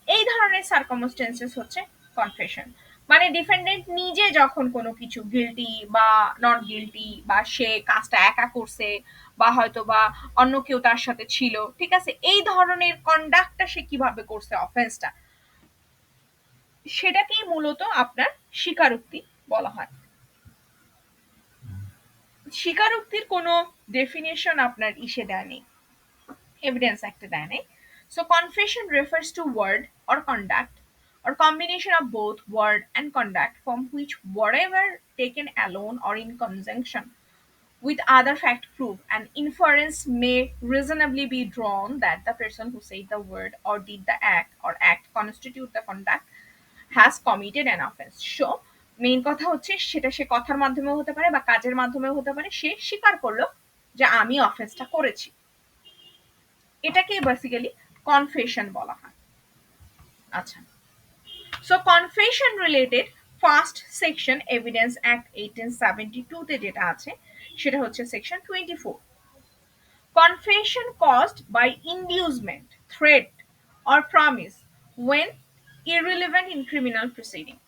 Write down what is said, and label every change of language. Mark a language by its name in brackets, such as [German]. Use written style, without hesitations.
[Bangla] ধরনের সার্কামস্টেন্সেস হচ্ছে কনফেশন, মানে ডিফেন্ডেন্ট নিজে যখন কোনো কিছু গিলটি বা নট গিলটি, বা সে কাজটা একা করছে বা হয়তো বা অন্য কেউ তার সাথে ছিল, ঠিক আছে, এই ধরনের কন্ডাক্টটা সে কিভাবে করছে অফেন্সটা, সেটাকেই মূলত আপনার স্বীকারোক্তি বলা হয়। স্বীকারোক্তির কোনো ডেফিনেশন আপনার ইসে দেয়নি, এভিডেন্স অ্যাক্টে দেয়নি। [English] So confession refers to word or conduct or combination of both word and conduct from which whatever taken alone or in conjunction with other fact proof an inference may reasonably be drawn that the person who said the word or did the act or act constitute the conduct has committed an offense. [Bangla] So main কথা হচ্ছে সেটা সে কথার মাধ্যমেও হতে পারে বা কাজের মাধ্যমেও হতে পারে, সে স্বীকার করলো যে আমি অফেন্সটা করেছি, এটাকে বেসিক্যালি কনফেশন বলা হয়। [English] আচ্ছা, so confession related first section evidence act 1872 [Bangla] তে যেটা আছে সেটা হচ্ছে [English] Section 24, confession caused by inducement, threat or promise when irrelevant in criminal proceeding।